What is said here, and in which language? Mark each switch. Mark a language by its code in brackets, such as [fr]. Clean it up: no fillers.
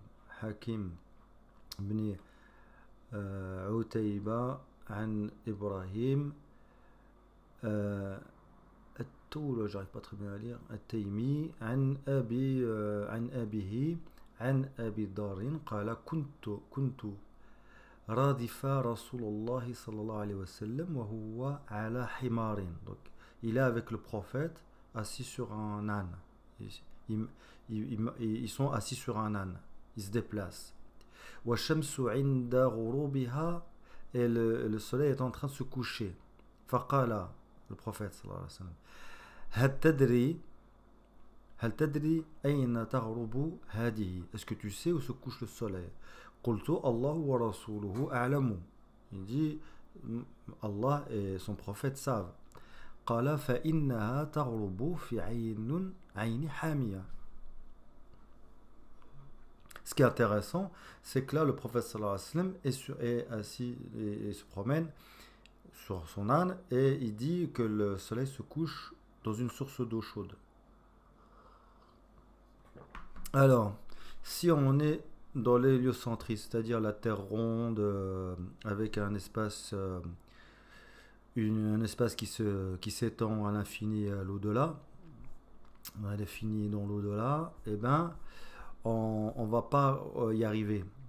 [ar] حكيم بن عتيبة عن إبراهيم التول, [fr] j'arrive pas très bien à lire, [ar] التيمي عن أبيه عن أبي دار قال كنت رادف رسول الله صلى الله عليه وسلم وهو على حمار. [fr] Donc il est avec le prophète assis sur un âne. Ils sont assis sur un âne, ils se déplacent. [ar] والشمس عند غروبها, [fr] et le soleil est en train de se coucher. [ar] فقال, [fr] le prophète [ar] صلى الله عليه وسلم, هل تدري أين تغرب هذه, [fr] est-ce que tu sais où se couche le soleil? [ar] قلت الله ورسوله أعلم, [fr] il dit Allah et son prophète savent. [ar] قال فإنها تغرب في عين حامية. [fr] Ce qui est intéressant, c'est que là, le prophète sallallahu alayhi wa sallam est assis et se promène sur son âne et il dit que le soleil se couche dans une source d'eau chaude. Alors, si on est dans l'héliocentrisme, c'est-à-dire la Terre ronde avec un espace qui s'étend à l'infini et à l'au-delà, à l'infini dans l'au-delà, eh ben, on va pas y arriver.